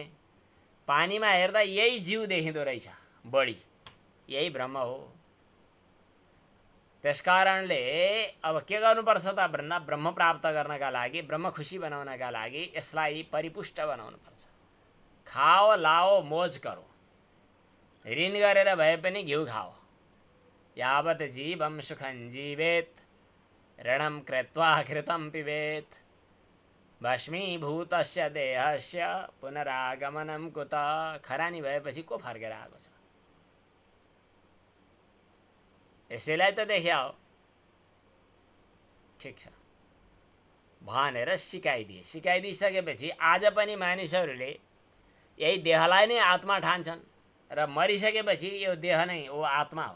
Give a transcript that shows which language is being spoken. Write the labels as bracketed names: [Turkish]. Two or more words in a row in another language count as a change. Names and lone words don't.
[Nepali] पानीमा हेर्दा यही जीव देखिँदो रहेछ, बढी यही ब्रह्म हो। त्यसकारणले अब के गर्नुपर्छ त भन्दा ब्रह्म प्राप्त गर्नका लागि, ब्रह्म खुसी बनाउनका लागि यसलाई परिपुष्ट बनाउनुपर्छ। [Hindi] खाओ लाओ मोज करो, [Nepali] ऋण गरेर भए पनि घिउ खाओ। [Sanskrit] यावत् जीवं सुखं जीवेत् ऋणं कृत्वा घृतं पिबेत् भस्मीभूतस्य देहस्य पुनरागमनं कुत। [Nepali] खरानी भएपछि को फर्केर आएको छ? यसैलाई त देख्या हो। ठिक छ भनेर सिकाइदिए। सिकाइदिइसकेपछि आज पनि मानिसहरूले यही देहलाई नै आत्मा ठान्छन् र मरिसकेपछि यो देह नै हो आत्मा हो।